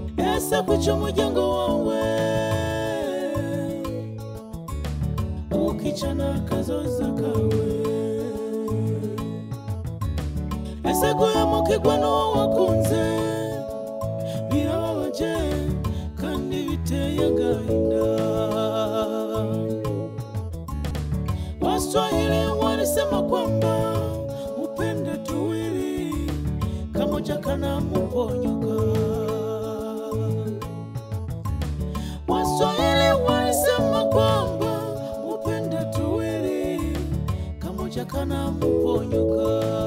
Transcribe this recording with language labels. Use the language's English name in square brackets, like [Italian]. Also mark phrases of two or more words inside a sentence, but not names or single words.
[Kinyarwanda] Ese kuki umuryango wawe ukica n'akazoza kawe? Ese guhemukirwa n'uwo wakunze birababaje kandi biteye agahinda? [Swahili] Waswahili walisema kwamba upende tuwili, kamoja kana muponyoka. Waswahili walisema kwamba upende tuwili, kamoja kana mponyoka.